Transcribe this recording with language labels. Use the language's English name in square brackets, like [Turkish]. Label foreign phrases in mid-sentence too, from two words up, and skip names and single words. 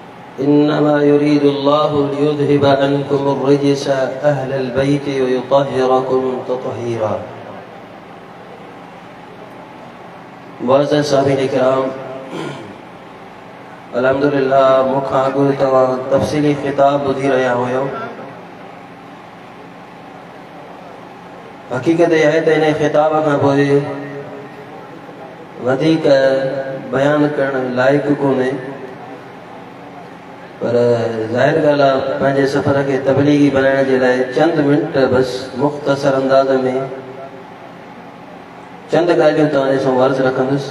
[Arabic] إنما يريد الله ليذهب عنكم الرجس أهل البيت ويطهركم تطهيرا. [Sindhi] मुअज़्ज़ज़ साहिबीन किराम, अल्हम्दुलिल्लाह मुखां अॻु तव्हां तफ़सीली ख़िताब ॿुधी रहिया हुयो। हक़ीक़त आहे त इन ख़िताब खां पोइ वधीक बयान करण लाइक़ कोन्हे, पर ज़ाहिर ॻाल्हि आहे पंहिंजे सफ़र खे तबलीगी बनाइण जे लाइ चंद मिंट बसि मुख़्तसर अंदाज़ में चंद ॻाल्हियूं तव्हां ॾिसो अर्ज़ु रखंदुसि।